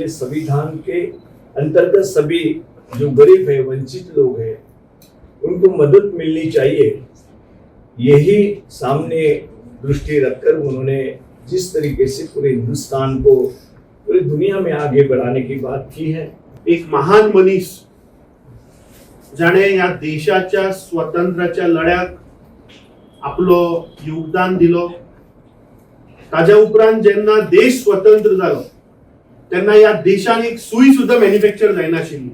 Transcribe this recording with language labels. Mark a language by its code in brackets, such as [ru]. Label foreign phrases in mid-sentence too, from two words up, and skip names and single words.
[hi] संविधान के अंतर्गत सभी जो गरीब है, वंचित लोग हैं, उनको मदद मिलनी चाहिए। यही सामने दृष्टि रखकर उन्होंने जिस तरीके से पूरे हिंदुस्तान को पूरी दुनिया में आगे बढ़ाने की बात की है। [kok] एक महान मनीस जाणे या देशाच्या स्वातंत्र्याच्या लढ्याक आपलो योगदान दिलो। ताज्या उपरांत जेन्ना देश स्वतंत्र जालो तेन्ना या देशान एक सुई सुद्धा मॅन्युफॅक्चर जायनाशिल्ली।